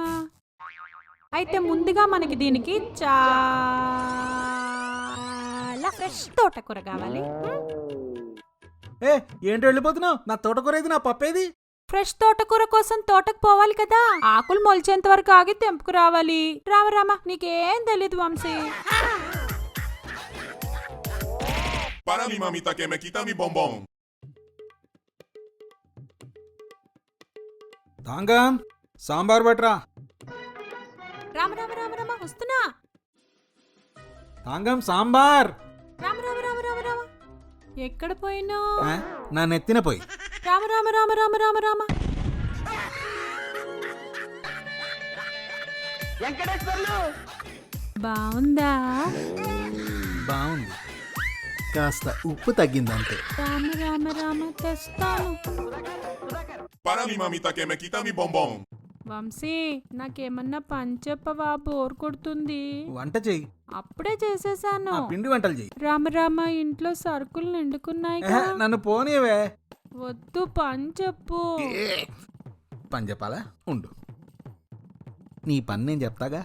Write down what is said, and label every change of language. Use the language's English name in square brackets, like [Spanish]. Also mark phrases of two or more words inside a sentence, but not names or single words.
[Telugu] అయితే ముందుగా మనకి దీనికి చాలా ఫ్రెష్ తోటకూర కావాలి. ఏ ఏంటి వెళ్ళిపోతున్నావు? నా తోటకూర ఏది? నా పప్పేది? ఫ్రెష్ తోటకూర కోసం తోటకు పోవాలి కదా. ఆకులు మొలిచేంత వరకు ఆగి తెంపుకు రావాలి. రామరామ, నీకేం తెలీదు వంశీ. [Spanish] Para mi mamita que me quita mi bombón. [Telugu] తాంగం, సాంబార్ బట్రా. రామ రామ రామ రామ, వస్తున్నా. తాంగం, సాంబార్. రామ రామ రామ రామ రామ. ఎక్కడ పోయినా? నా నెత్తిన పోయి. రామ రామ రామ రామ రామ రామ. బాగుందా? బాగుంది, కాస్త ఉప్పు తగ్గిందంతే. రామ రామ రామ, తెస్తాను. [Spanish] Para mi mamita que me quita mi bombón. [Telugu] వంశీ, నాకేమన్నా పని చెప్పవా? బోర్ కొడుతుంది. వంట చెయ్యి. అప్పుడే చేసేసాను. పిండి వంటలు చెయ్యి. రామరామ, ఇంట్లో సరుకులు నిండుకున్నాయి. నన్ను పోనీవే. వద్దు, పని చెప్పు. పని చెప్పాలా? ఉండు, నీ పని నేను చెప్తాగా.